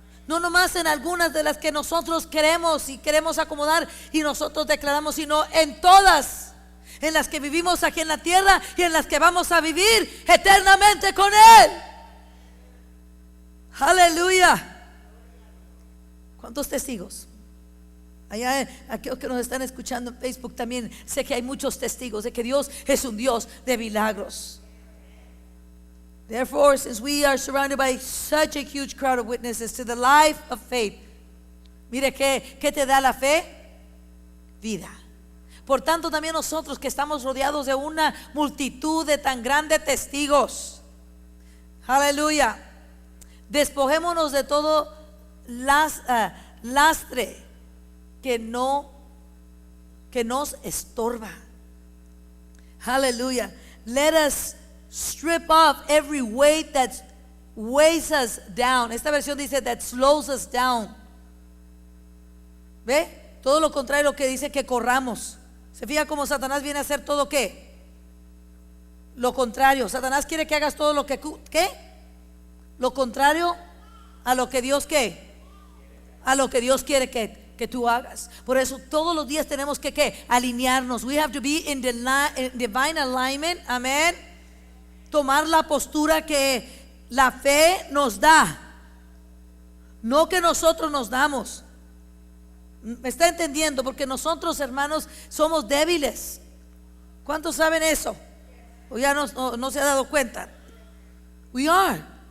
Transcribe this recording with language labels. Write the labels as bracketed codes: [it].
[es] No nomás en algunas de las que nosotros queremos y queremos acomodar y nosotros declaramos, sino en todas, en las que vivimos aquí en la tierra y en las que vamos a vivir eternamente con Él. Aleluya. ¿Cuántos testigos? Allá, aquellos que nos están escuchando en Facebook también, sé que hay muchos testigos de que Dios es un Dios de milagros. [en] Therefore, since we are surrounded by such a huge crowd of witnesses to the life of faith, [es] mire, ¿qué te da la fe? Vida. Por tanto, también nosotros que estamos rodeados de una multitud de tan grandes testigos, aleluya, despojémonos de todo lastre que nos estorba. Aleluya. [en] Let us strip off every weight that weighs us down. [es] Esta versión dice [en] that slows us down. [es] ¿Ve? Todo lo contrario que dice que corramos. ¿Se fija cómo Satanás viene a hacer todo qué? Lo contrario. Satanás quiere que hagas todo lo que ¿qué? Lo contrario a lo que Dios ¿qué? A lo que Dios quiere que tú hagas. Por eso todos los días tenemos que ¿qué? Alinearnos. [en] We have to be in divine alignment. [es] Amén. Tomar la postura que la fe nos da, no que nosotros nos damos. ¿Me está entendiendo? Porque nosotros, hermanos, somos débiles. ¿Cuántos saben eso? ¿O ya no se ha dado cuenta? [en] We are.